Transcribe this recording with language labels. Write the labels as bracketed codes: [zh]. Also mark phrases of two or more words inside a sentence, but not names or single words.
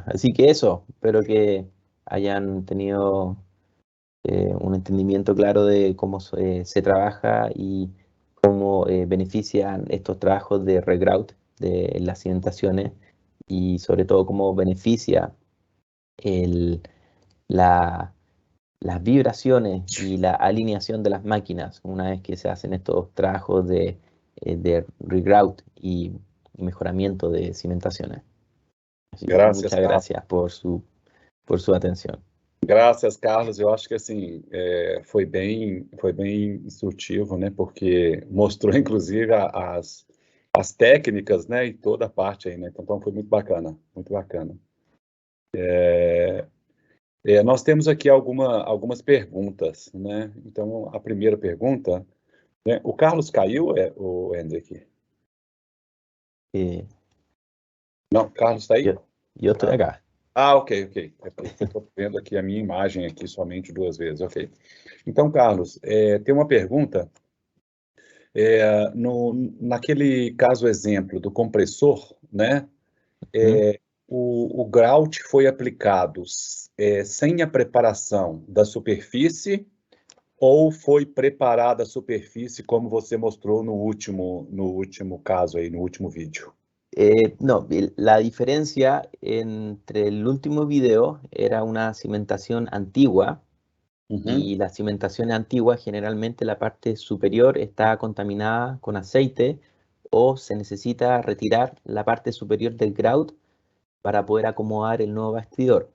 [es] Así que eso, espero que hayan tenido un entendimiento claro de cómo se trabaja y cómo benefician estos trabajos de regrout de las cimentaciones y sobre todo cómo beneficia las vibraciones y la alineación de las máquinas una vez que se hacen estos trabajos de regrout y mejoramiento de cimentaciones. Así que [pt] Graças, [es] muchas Carlos. gracias por su atención. [pt] Graças, Carlos. Eu acho que assim foi bem instrutivo, né? Porque mostrou inclusive as técnicas, né? E toda a parte aí, né? Então foi muito bacana, muito bacana. Nós temos aqui algumas perguntas, né? Então, a primeira pergunta, né? O Carlos caiu, o Hendrik? Eh, Não, Carlos está aí? [es] yo estoy acá. [pt] Ok, ok. É porque eu estou vendo aqui a minha imagem aqui somente 2 vezes, ok. Então, Carlos, tem uma pergunta, naquele caso exemplo do compressor, né? ¿Mm? O grout foi aplicado sem a preparação da superfície ou foi preparada a superfície como você mostrou no último caso aí, no último vídeo? [es] No, la diferencia entre el último video era una cimentación antigua Uhum, y la cimentación antigua generalmente la parte superior está contaminada con aceite o se necesita retirar la parte superior del grout para poder acomodar el nuevo bastidor.